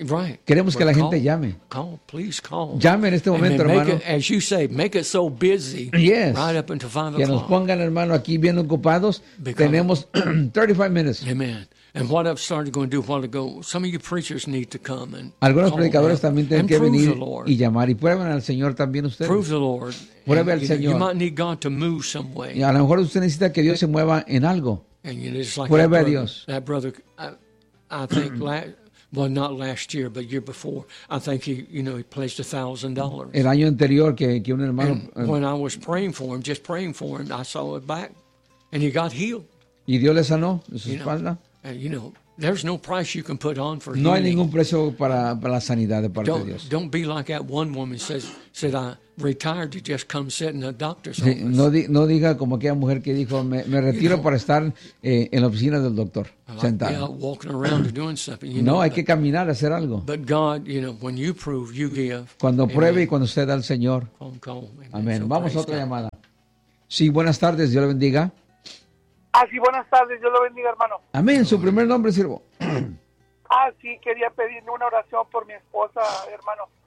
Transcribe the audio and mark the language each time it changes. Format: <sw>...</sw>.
<en>Right.</en> <es>Queremos que la gente llame.</es> <en>Call, please call.</en> <es>Llame en este momento, hermano.</es> <en>As you say, make it so busy. Yes. Right up until 5 o'clock.</en> <es>Que nos pongan, hermano, aquí bien ocupados. Tenemos 35 minutes.</es> <en>Amen. And what I've started going to do a while ago, some of you preachers need to come and</en> <es>algunos predicadores también tienen que venir y llamar. Y prueben al Señor también ustedes.</es> <en>Prove the Lord.</en> <es>Pruebe al Señor.</es> <en>You might need God to move some way.</en> <es>Y a lo mejor usted necesita que Dios se mueva en algo.</es> <en>And you know, it's like</en> <es>pruebe</es> <en>that</en> <es>a Dios.</es> <en>That brother... I think, not last year, but year before, I think he pledged $1,000.</en> <es>El año anterior que un hermano...</es> <en>And when I was praying for him, just praying for him, I saw it back, and he got healed.</en> <es>Y Dios le sanó su espalda.</es> <en>And, you know, There's no price you can put on for</en> <es>healing. No hay ningún precio para la sanidad de parte de Dios.</es> <en>Don't be like that one woman said I retired to just come sit in a doctor's office.</en> <es>No diga como aquella mujer que dijo me retiro para estar en la oficina del doctor sentado.</es> <en>Like, yeah, walking around or doing something. You</en> <es>no,</es> <en>know,</en> <es>hay que caminar, hacer algo.</es> <en>But God, you know, when you prove, you give.</en> <es>Cuando pruebe y cuando usted da al Señor. Amén. So vamos a otra llamada. Sí, buenas tardes, Dios le bendiga. Ah, sí, buenas tardes, Dios lo bendiga, hermano. Amén, su primer nombre, siervo. Ah, sí, quería pedirle una oración por mi esposa, hermano.</es>